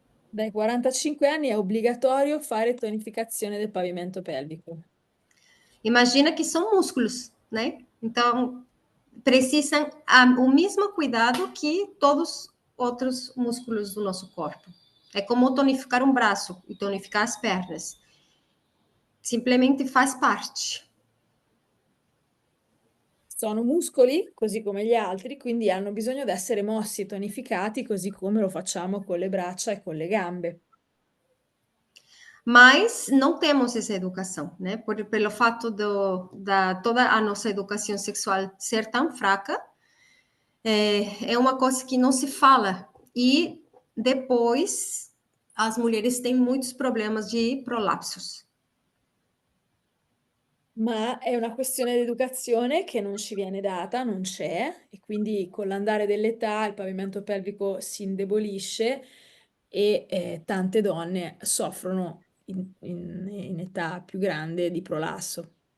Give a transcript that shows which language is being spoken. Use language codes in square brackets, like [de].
[it] Dai 45 anni è obbligatorio fare tonificazione del pavimento pelvico. [pt] Imagina que são músculos, né? Então, precisam o mesmo cuidado que todos os outros músculos do nosso corpo. É como tonificar um braço e tonificar as pernas. Simplesmente faz parte. [it] Sono muscoli, così come gli altri, quindi hanno bisogno di essere mossi e tonificati, così come lo facciamo con le braccia e con le gambe. [pt] Mas não temos essa educação, né? Pelo fato da toda a nossa educação sexual ser tão fraca, é uma coisa que não se fala. E depois as mulheres têm muitos problemas de prolapsos. [it] Ma è una questione di educazione che non ci viene data, non c'è, e quindi con l'andare dell'età il pavimento pelvico si indebolisce e tante donne soffrono in età più grande di prolasso.